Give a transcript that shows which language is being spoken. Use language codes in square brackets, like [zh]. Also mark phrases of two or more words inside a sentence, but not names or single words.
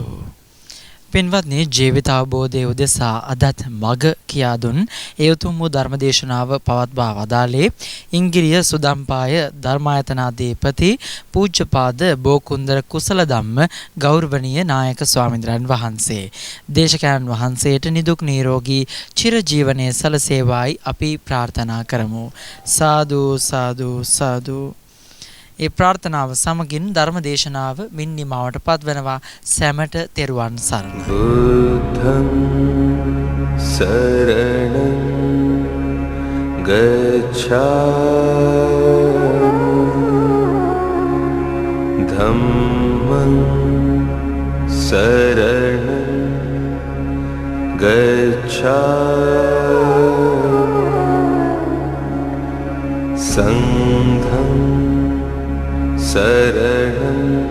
[si] පින්වත්නි, ජීවිත අවබෝධය උදෙසා අදත් මග කියා දුන් ඒ උතුම් වූ ධර්මදේශනාව පවත්වා වදාළේ ඉංගිරිය සුදම්පාය ධර්මායතනාධිපති පූජ්‍යපාද බෝකුන්දර කුසල ධම්ම ගෞරවනීය නායක ස්වාමීන්ද්‍රයන් වහන්සේ. දේශකයන් වහන්සේට නිදුක් නිරෝගී චිරජීවනයේ සලසේවායි අපි ප්‍රාර්ථනා කරමු. සාදු සාදු සාදු. ඒ ප්‍රාර්ථනාව සමගින් ධර්ම දේශනාව මින් නිමාවට පත්වනවා. සැමට තෙරුවන් සරණයි. [pi] බුද්ධං සරණං ගච්ඡාමි ධම්මං සරණං ගච්ඡාමි සංඝං शरणं